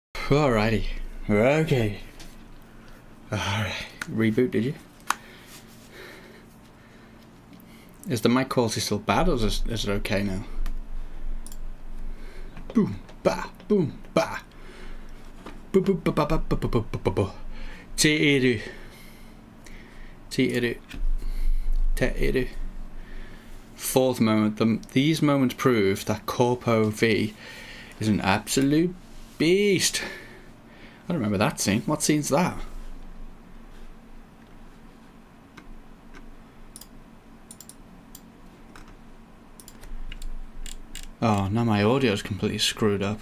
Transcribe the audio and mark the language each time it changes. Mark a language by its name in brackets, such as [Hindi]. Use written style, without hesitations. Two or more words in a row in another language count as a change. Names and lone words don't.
[English] Alrighty. Okay. Alright. Reboot, did you? Is the mic quality still bad, or is it okay now? Boom, ba, boom, ba. Boop, boop, ba, ba, ba, ba, ba, ba, ba, ba. Te-eru. Te-eru. Te-eru. Fourth moment. These moments prove that Corpo V is an absolute beast. I don't remember that scene. What scene's that? Oh, now my audio's completely screwed up.